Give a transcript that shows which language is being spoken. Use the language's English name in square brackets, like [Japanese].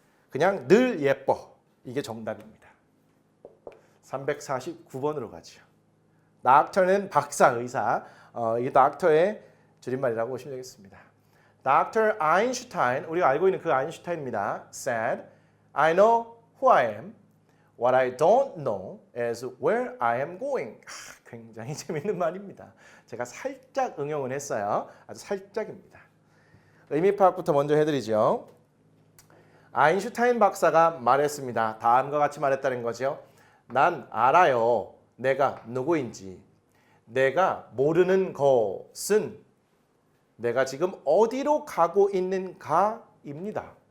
[Korean] 그냥 늘 예뻐. 이게 정답입니다. 349번으로 가죠. 닥터는 박사, 의사. 이게 닥터의 줄임말이라고 보시면 되겠습니다. [English] Dr. [Korean] Einstein, 우리가 알고 있는 그 아인슈타인입니다. [English] said, I know who I am. What I don't know is where I am going. [Korean] 굉장히 재밌는 말입니다. 제가 살짝 응용을 했어요. 아주 살짝입니다. 의미 파악부터 먼저 해드리죠. 아인슈타인 박사가 말했습니다. 다음과 같이 말했다는 거죠. 난 알아요. 내가 누구인지. 내가 모르는 것은 내가 지금 어디로 가고 있는가입니다.